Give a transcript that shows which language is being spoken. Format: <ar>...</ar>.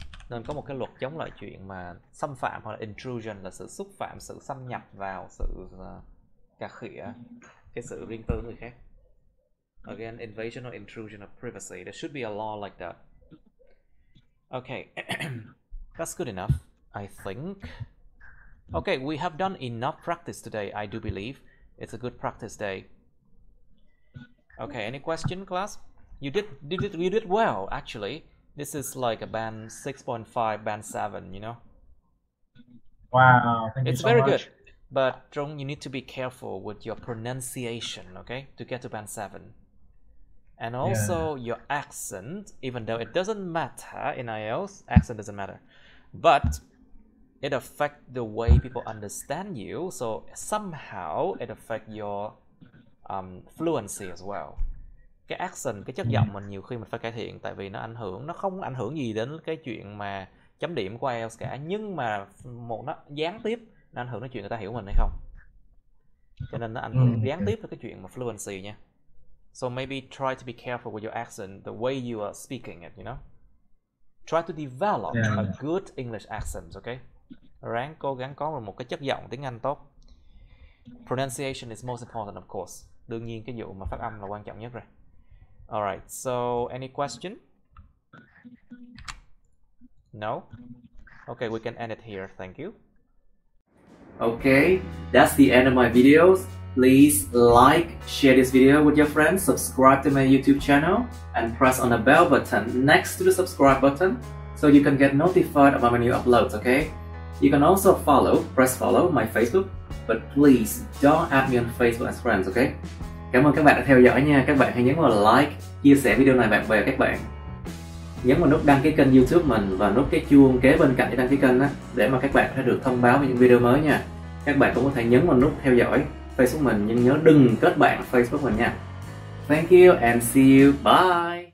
<vi>Nên có một cái luật chống lại chuyện mà xâm phạm, hoặc là intrusion là sự xúc phạm, sự xâm nhập vào sự cà khịa cái sự riêng tư của người khác.</vi> <en>Again, invasion or intrusion of privacy. There should be a law like that. Okay, that's good enough, I think. Okay, we have done enough practice today, I do believe. It's a good practice day. Okay, any question, class? You did well, actually. This is like a band 6.5, band 7, you know? Wow, thank you It's so very much. good. But Trung, you need to be careful with your pronunciation, okay? To get to band 7. And also your accent, even though it doesn't matter in IELTS, accent doesn't matter. But it affects the way people understand you, so somehow it affects your fluency as well.</en> <vi>Cái accent, cái chất giọng mình nhiều khi mình phải cải thiện, tại vì nó không ảnh hưởng gì đến cái chuyện mà chấm điểm của IELTS cả, nhưng mà nó gián tiếp nó ảnh hưởng đến chuyện người ta hiểu mình hay không, cho nên nó ảnh hưởng gián tiếp tới cái chuyện mà fluency nha.</vi> <en>So maybe try to be careful with your accent, the way you are speaking it, you know. Try to develop a good English accent, okay?</en> <vi>Ráng cố gắng có một cái chất giọng tiếng Anh tốt.</vi> <en>Pronunciation is most important, of course.</en> <vi>Đương nhiên cái vụ mà phát âm là quan trọng nhất rồi.</vi> <en>Alright, so any question? No? Okay, we can end it here. Thank you. Okay, that's the end of my videos. Please like, share this video with your friends, subscribe to my YouTube channel, and press on the bell button next to the subscribe button so you can get notified about my new uploads, okay? You can also press follow my Facebook, but please don't add me on Facebook as friends, okay?</en> <vi>Cảm ơn các bạn đã theo dõi nha. Các bạn hãy nhấn vào like, chia sẻ video này bạn bè các bạn. Nhấn vào nút đăng ký kênh YouTube mình và nút cái chuông kế bên cạnh để đăng ký kênh á, để mà các bạn sẽ được thông báo về những video mới nha. Các bạn cũng có thể nhấn vào nút theo dõi Facebook mình, nhưng nhớ đừng kết bạn Facebook mình nha.</vi> <en>Thank you and see you. Bye.</en>